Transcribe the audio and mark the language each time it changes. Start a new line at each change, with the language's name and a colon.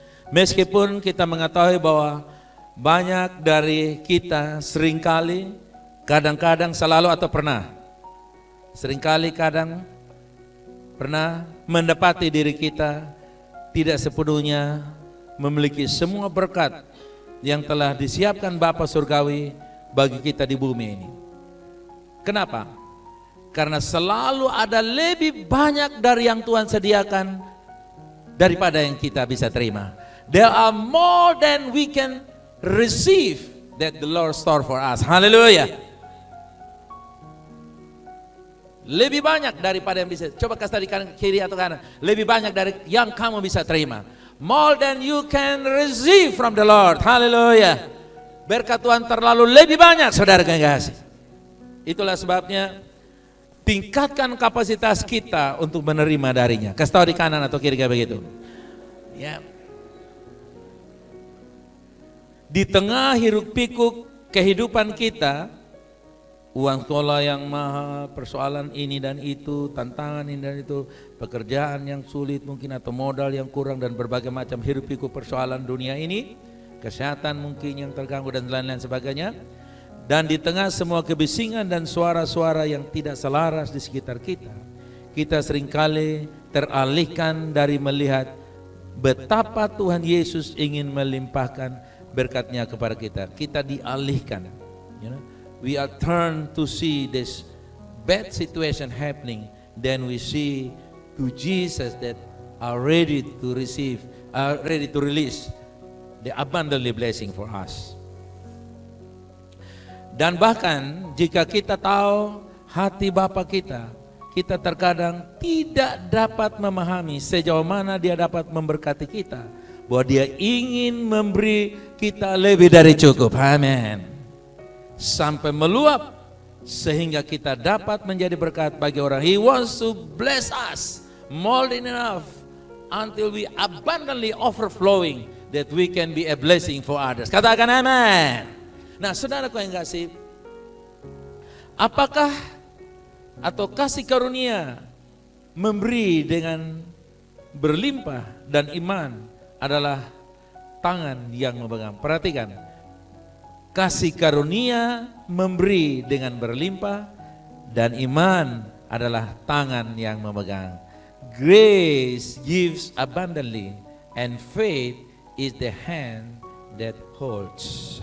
Indonesian: Meskipun kita mengetahui bahwa banyak dari kita seringkali, kadang-kadang, selalu atau pernah, seringkali kadang pernah mendapati diri kita tidak sepenuhnya memiliki semua berkat yang telah disiapkan Bapa Surgawi bagi kita di bumi ini. Kenapa? Karena selalu ada lebih banyak dari yang Tuhan sediakan daripada yang kita bisa terima.
English: There are more than we can receive that the Lord store for us.
Indonesian: Haleluya. Lebih banyak daripada yang bisa. Coba kasih tadi kanan, kiri atau kanan. Lebih banyak dari yang kamu bisa terima.
English: More than you can receive from the Lord.
Indonesian: Haleluya. Berkat Tuhan terlalu lebih banyak, saudara kekasih. Itulah sebabnya tingkatkan kapasitas kita untuk menerima darinya. Kasih tahu di kanan atau kiri kayak begitu. Ya. Di tengah hiruk pikuk kehidupan kita, uang sekolah yang mahal, persoalan ini dan itu, tantangan ini dan itu, pekerjaan yang sulit mungkin atau modal yang kurang dan berbagai macam hiruk pikuk persoalan dunia ini, kesehatan mungkin yang terganggu dan lain-lain sebagainya. Dan di tengah semua kebisingan dan suara-suara yang tidak selaras di sekitar kita, kita seringkali teralihkan dari melihat betapa Tuhan Yesus ingin melimpahkan berkat-Nya kepada kita. Kita dialihkan,
English: you know? We are turned to see this bad situation happening, then we see to Jesus that are ready to receive, are ready to release the abundantly blessing for us.
Indonesian: Dan bahkan jika kita tahu hati Bapa kita, kita terkadang tidak dapat memahami sejauh mana Dia dapat memberkati kita, bahwa Dia ingin memberi kita lebih dari cukup. Amin. Sampai meluap sehingga kita dapat menjadi berkat bagi orang.
English: He wants to bless us more than enough until we abundantly overflowing that we can be a blessing for others.
Indonesian: Katakan amin. Nah, saudaraku yang kasih, apakah atau kasih karunia memberi dengan berlimpah dan iman adalah tangan yang memegang. Perhatikan, kasih karunia memberi dengan berlimpah dan iman adalah tangan yang memegang.
English: Grace gives abundantly and faith is the hand that holds.